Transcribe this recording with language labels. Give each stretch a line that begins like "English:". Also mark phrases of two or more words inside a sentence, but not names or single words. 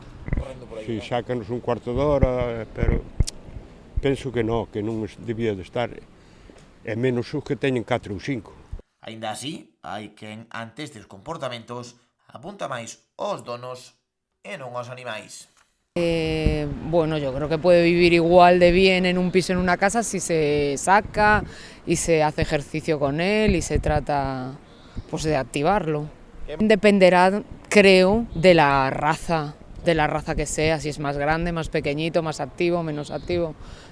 Galician: Si sácanos un cuarto de hora, pero penso que non debía de estar, e menos os que teñen 4 ou 5. Aínda así, hai quen ante estes comportamentos apunta máis aos donos e non aos animais.
Spanish: Bueno, yo creo que puede vivir igual de bien en un piso, en una casa, si se saca y se hace ejercicio con él y se trata, pues, de activarlo. Dependerá, creo, de la raza que sea, si es más grande, más pequeñito, más activo, menos activo.